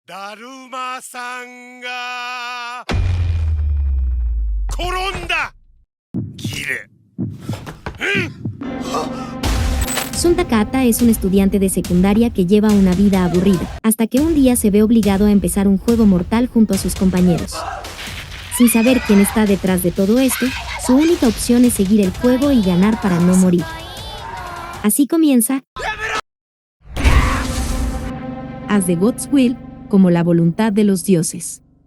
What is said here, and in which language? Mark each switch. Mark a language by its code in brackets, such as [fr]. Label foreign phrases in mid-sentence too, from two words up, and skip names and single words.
[ja] だるまさんが転んだ。ギレ。 [es] Sun Takata es un estudiante de secundaria que lleva una vida aburrida, hasta que un día se ve obligado a empezar un juego mortal junto a sus compañeros. Sin saber quién está detrás de todo esto, su única opción es seguir el juego y ganar para no morir. Así comienza As the God's Will, como la voluntad de los dioses.